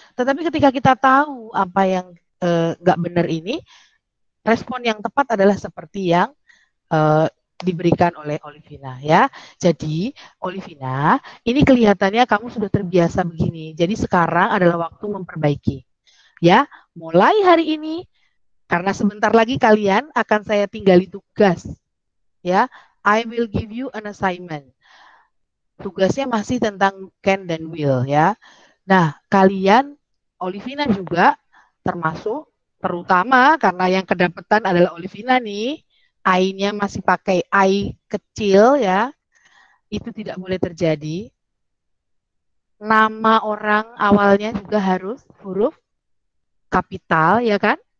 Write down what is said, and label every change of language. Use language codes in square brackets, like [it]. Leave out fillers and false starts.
[id] Tetapi ketika kita tahu apa yang nggak benar ini, respon yang tepat adalah seperti yang diberikan oleh Olivina ya. Jadi Olivina, ini kelihatannya kamu sudah terbiasa begini. Jadi sekarang adalah waktu memperbaiki. Ya, mulai hari ini karena sebentar lagi kalian akan saya tinggali tugas. [en] Ya, I will give you an assignment. [id] Tugasnya masih tentang can dan will ya. Nah, kalian Olivina juga termasuk terutama karena yang kedapatan adalah Olivina nih, I-nya masih pakai I kecil ya. Itu tidak boleh terjadi. Nama orang awalnya juga harus huruf kapital ya kan?